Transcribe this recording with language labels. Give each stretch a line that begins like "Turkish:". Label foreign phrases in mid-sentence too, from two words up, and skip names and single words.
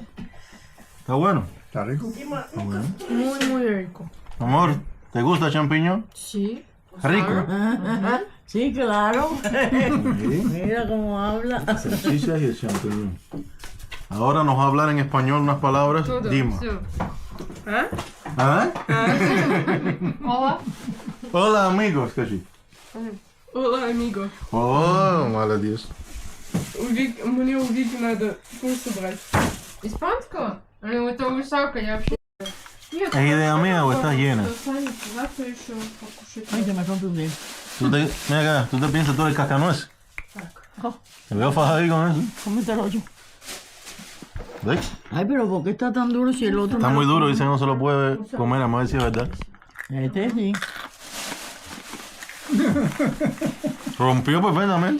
Spanish: ¿Está bueno? Está rico. Está bueno. Muy, muy rico. Amor, ¿te gusta el champiñón? Sí. Rico. Sí, claro. Sí. Mira cómo habla. Salchichas y el champiñón. Ahora nos va a hablar en español unas palabras. Todo. Dima.
Russian: Все.
Spanish: ¿Ah? Hola. Hola, amigos. Скажи. Hola, amigo.
Russian: О, молодец. Мне у Вики надо курсы брать. Испанского? Это у Исаака, я вообще... Нет.
Spanish: ¿Es idea mía o estás llena?
Russian: Саня, завтра еще покушать.
Spanish: Ay, se me rompe un dedo. Mira acá, ¿tú te piensas tú el cascanueces? Oh, Te veo fajado ahí con eso. cómetelo yo. ¿Ves? Ay, pero ¿por qué está tan duro si el otro Está me muy lo- duro, dice que no se lo puede comer, vamos a ver si es verdad. Este sí. Rompió perfectamente.